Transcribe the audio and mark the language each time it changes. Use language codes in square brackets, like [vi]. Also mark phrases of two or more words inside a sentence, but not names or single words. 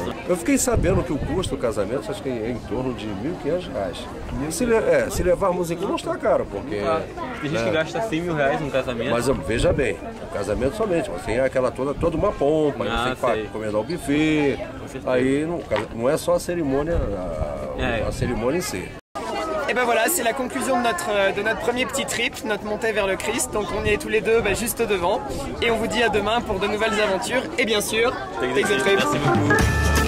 [pt] eu fiquei sabendo que o custo do casamento acho que é em torno de R$ 1.500. Se levarmos em conta não está caro, porque... Tem gente que gasta 100 mil reais num casamento. Mas veja bem, o casamento somente, você tem aquela toda uma pompa, você tem que encomendar o buffet, aí não é só a cerimônia, a cerimônia em si. [fr] Et ben voilà, c'est la conclusion de notre premier petit trip, notre montée vers le Christ. Donc on y est tous les deux juste devant. Et on vous dit à demain pour de nouvelles aventures. Et bien sûr, [en] take the trip. [fr] Merci beaucoup.